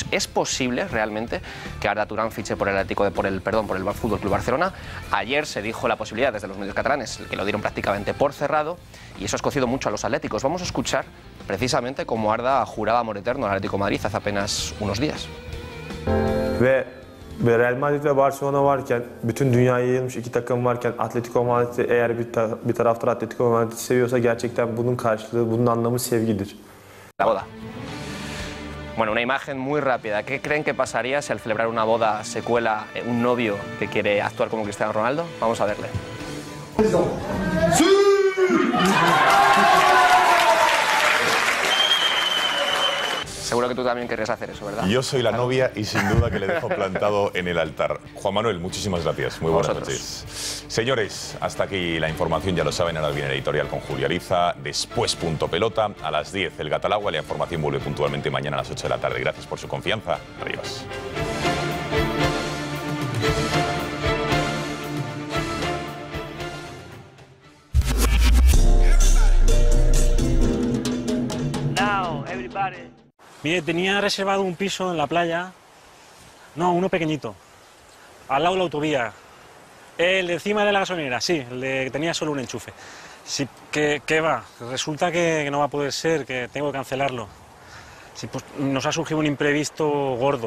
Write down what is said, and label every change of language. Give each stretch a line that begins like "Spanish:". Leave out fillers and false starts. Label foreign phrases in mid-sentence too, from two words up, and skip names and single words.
Spanish: ¿Es posible realmente que Arda Turán fiche por el Fútbol Club Barcelona? Ayer se dijo la posibilidad desde los medios catalanes, que lo dieron prácticamente por cerrado, y eso ha escocido mucho a los atléticos. Vamos a escuchar precisamente cómo Arda juraba amor eterno al Atlético de Madrid hace apenas unos días.
Turkish: Ve Real Madrid ve Barcelona varken, bütün dünyaya yayılmış iki takım varken Atletico Madrid eğer bir taraftar Atletico Madrid seviyorsa gerçekten bunun karşılığı, bunun anlamı sevgidir.
Spanish: La boda. Bueno, una imagen muy rápida. ¿Qué creen que pasaría si al celebrar una boda se cuela un novio que quiere actuar como Cristiano Ronaldo? Vamos a verle. Seguro que tú también querrías hacer eso, ¿verdad? Yo soy la novia y sin duda que le dejo plantado en el altar. Juan Manuel, muchísimas gracias. Muy buenas noches. Señores, hasta aquí la información, ya lo saben, ahora viene el editorial con Julia Liza, después Punto Pelota, a las 10 el Gatalagua, la información vuelve puntualmente mañana a las 8 de la tarde. Gracias por su confianza. Adiós.
English: Now, everybody.
Spanish: Mire, tenía reservado un piso en la playa, no, uno pequeñito, al lado de la autovía. El de encima de la gasolinera, sí, el de, tenía solo un enchufe. Sí, ¿qué va? Resulta que no va a poder ser, que tengo que cancelarlo. Sí, pues nos ha surgido un imprevisto gordo.